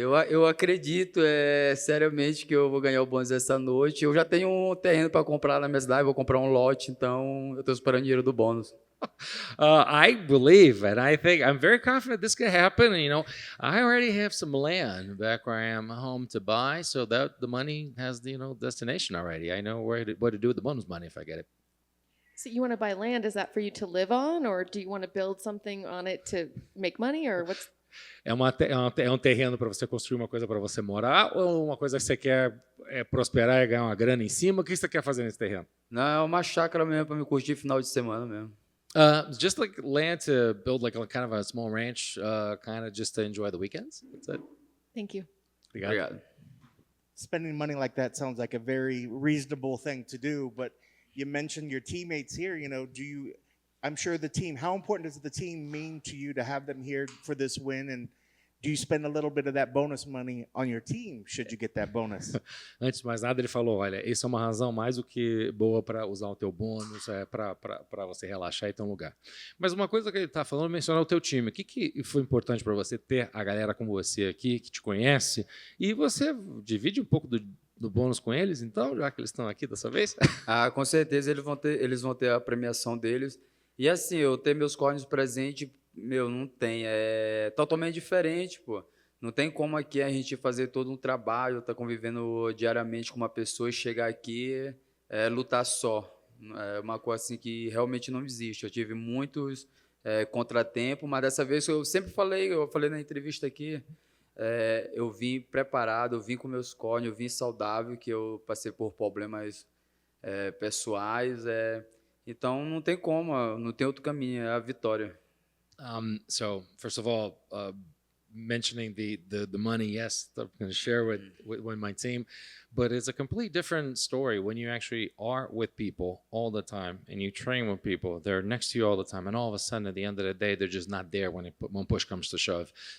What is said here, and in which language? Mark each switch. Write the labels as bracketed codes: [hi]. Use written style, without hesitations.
[pt] Eu acredito seriamente que eu vou ganhar o bônus essa noite. Eu já tenho um terreno para comprar na minha cidade, vou comprar um lote, então eu estou esperando o dinheiro do bônus. [en] I believe and I think I'm very confident this could happen. And, I already have some land back where I am home to buy, so that the money has destination already. I know what to do with the bonus money if I get it. So you want to buy land? Is that for you to live on, or do you want to build something on it to make money, or what's? [pt] É um terreno para você construir uma coisa para você morar, ou uma coisa que você quer prosperar e ganhar uma grana em cima? O que você quer fazer nesse terreno? Não, é uma chácara mesmo para me curtir final de semana mesmo. [en] Just like land to build like a kind of a small ranch, kind of just to enjoy the weekends. That's it. Thank you. [pt] Obrigado. [en] Spending money like that sounds like a very reasonable thing to do, but you mentioned your teammates here. I'm sure how important does the team mean to you to have them here for this win? And do you spend a little bit of that bonus money on your team, should you get that bonus? [pt] Antes de mais nada, ele falou, olha, isso é uma razão mais do que boa para usar o teu bônus, para você relaxar e ter um lugar. Mas uma coisa que ele está falando é mencionar o teu time. O que foi importante para você ter a galera como você aqui, que te conhece, e você divide um pouco do bônus com eles, então, já que eles estão aqui dessa vez? Ah, com certeza eles vão ter a premiação deles. E assim, eu ter meus cornes presentes, meu, não tem. É totalmente diferente, pô. Não tem como aqui a gente fazer todo um trabalho, tá convivendo diariamente com uma pessoa e chegar aqui lutar só. É uma coisa assim que realmente não existe. Eu tive muitos contratempos, mas dessa vez eu falei na entrevista aqui, eu vim preparado, eu vim com meus cornes, eu vim saudável, que eu passei por problemas pessoais, então não tem como, não tem outro caminho, é a vitória. [en] So first of all, mentioning the money, yes, I'm going to share with my team, but it's a complete different story when you actually are with people all the time and you train with people. They're next to you all the time, and all of a sudden, at the end of the day, they're just not there when push comes to shove.